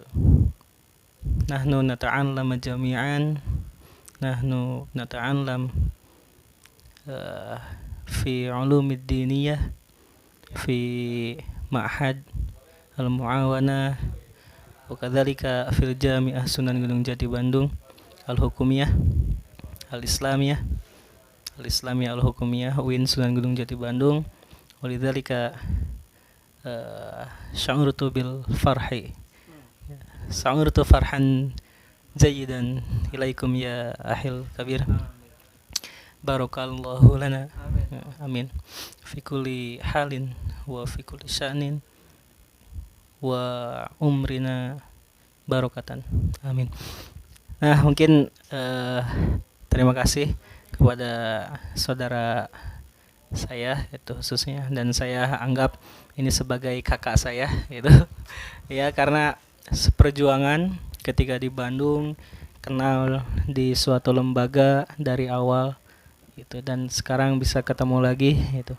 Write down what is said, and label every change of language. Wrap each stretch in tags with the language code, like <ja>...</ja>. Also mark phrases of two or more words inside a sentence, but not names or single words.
<ar>نحن نتعلم جميعاً، نحن نتعلم في العلوم الدينية في معهد المعاونة وكذلك في الجامعة Sunan Gunung Jati Bandung الحكومية الإسلامية الحكومية UIN Sunan Gunung Jati Bandung. ولذلك شعرت بالفرح، شعرت فرحاً جيداً إليكم يا أهل الكبير. بارك الله لنا، آمين، في كل حال وفي كل شأن وعمرنا بركةً, amin.</ar> <id>Nah, mungkin terima kasih kepada saudara saya itu khususnya, dan saya anggap ini sebagai kakak saya gitu ya, karena seperjuangan ketika di Bandung, kenal di suatu lembaga dari awal gitu, dan sekarang bisa ketemu lagi gitu.</id>